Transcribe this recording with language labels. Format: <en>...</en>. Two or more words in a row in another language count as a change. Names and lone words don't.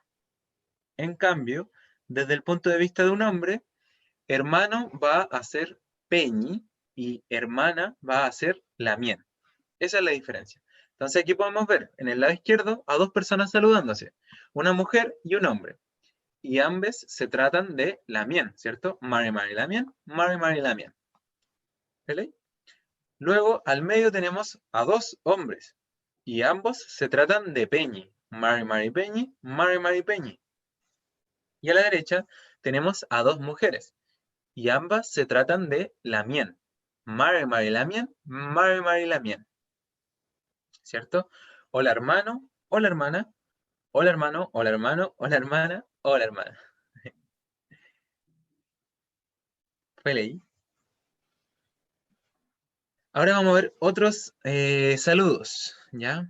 <es>En cambio, desde el punto de vista de un hombre, hermano va a ser peñi y hermana va a ser lamien. Esa es la diferencia. Entonces aquí podemos ver en el lado izquierdo a dos personas saludándose, una mujer y un hombre. Y ambos se tratan de lamien, ¿cierto?</es> <arn>Mari, Mari, lamien, Mari, Mari, lamien.</arn> <es>¿Vale? Luego al medio tenemos a dos hombres y ambos se tratan de peñi.</es> <arn>Mari, Mari, peñi, Mari, Mari, peñi.</arn> <es>Y a la derecha tenemos a dos mujeres y ambas se tratan de lamien.</es> <arn>Mari, Mari, lamien, Mari, Mari, lamien.</arn> <es>¿Cierto? Hola hermano, hola hermana, hola hermano, hola hermano, hola hermana, hola hermana. Fue ley. Ahora vamos a ver otros saludos, ¿ya?</es>